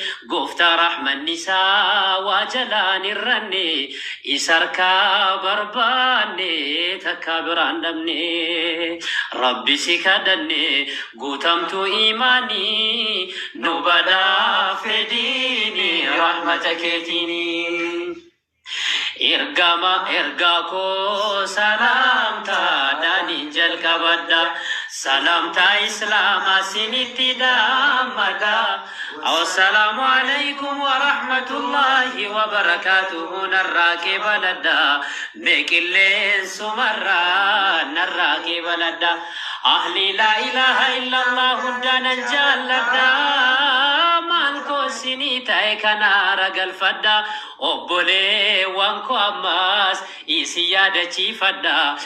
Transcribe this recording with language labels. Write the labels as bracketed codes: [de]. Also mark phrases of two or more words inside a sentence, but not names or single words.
[om] gooftaa rahmanni isaa waa jalaan hir'anne, isa harkaa barbaanne takka biraan dhabne, Rabbi si kadhanne, guutamtuu imaanii, nu badhaafedhiini rahmata keetiini. Ergama ergaa koo salaamtaa daaniin jalqabadha. Salaamtaa Islaamaa sinitti dhaammadha. [ar] السلام عليكم ورحمة الله وبركاته. [om] Narraa qeebaladha. Mee qilleensumarraa narraa qeebaladha. [ar] أهل لا إله إلا الله [om] hundaanan jaalladha. Maal koo sinii ta'e kana ragalfadha. Obboleewwan koo ammaas isin yaadachiifadha.